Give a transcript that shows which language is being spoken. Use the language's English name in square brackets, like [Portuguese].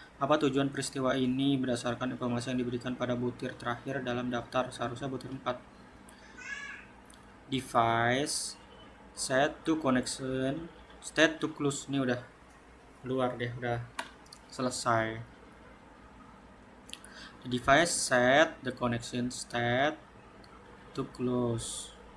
[Indonesian] Apa tujuan peristiwa ini berdasarkan informasi yang diberikan pada butir terakhir dalam daftar, seharusnya butir 4. [English] Device, set to connection, state to close. [Indonesian] Ini udah luar deh, udah selesai. [English] The device set the connection state to close.